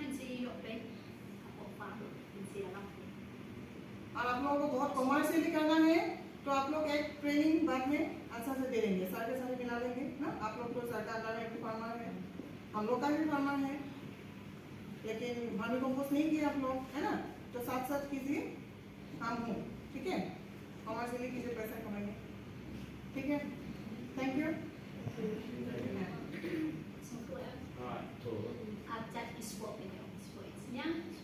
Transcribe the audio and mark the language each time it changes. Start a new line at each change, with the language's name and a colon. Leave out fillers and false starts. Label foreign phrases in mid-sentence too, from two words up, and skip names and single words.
Hindi: और आप लोगों को बहुत कमर्शियली करना है तो आप लोग एक ट्रेनिंग बाद में अच्छा से दे देंगे, सारे मिला लेंगे ना। आप लोग तो सरकार का एक फार्मर है, हम लोग का भी फार्मर है, लेकिन
English: vermi compost
Hindi: नहीं किया आप लोग, है ना। तो साथ साथ कीजिए काम हो, ठीक है। कमर्शियली कीजिए, पैसा कमाइए, ठीक है।
English: thank you. Right. Ajak ispo punya, ispo isinya